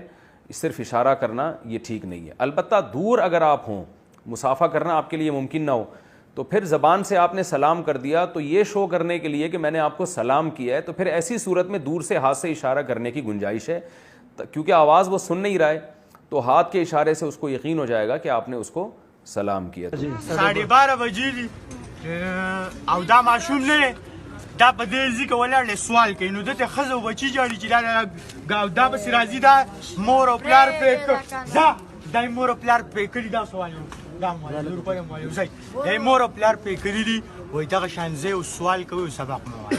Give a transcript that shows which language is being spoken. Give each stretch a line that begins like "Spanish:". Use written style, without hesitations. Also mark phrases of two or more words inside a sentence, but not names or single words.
Urdu: صرف اشارہ کرنا یہ ٹھیک نہیں ہے. البتہ دور اگر آپ ہوں، مصافحہ کرنا آپ کے لیے ممکن نہ ہو، تو پھر زبان سے آپ نے سلام کر دیا تو یہ شو کرنے کے لیے کہ میں نے آپ کو سلام کیا ہے، تو پھر ایسی صورت میں دور سے ہاتھ سے اشارہ کرنے کی گنجائش ہے. کیونکہ آواز وہ سن نہیں رہا ہے تو ہاتھ کے اشارے سے اس کو یقین ہو جائے گا کہ آپ نے اس کو سلام کیا.
Pashto: 12:30 بجې دي او دا ماشوم نه دا په دې ځکه ولاړ سوال کوي، نو دته ښځه او بچي جاړي چې دا بس راځي، دا مور او پلار دا مور او پلار پې کړي. دا سوال دا روپۍ مو ځای دا مور او پلار پې کړي دي، وایي دغه شان ځای او سوال کوي او سبق مو وایي.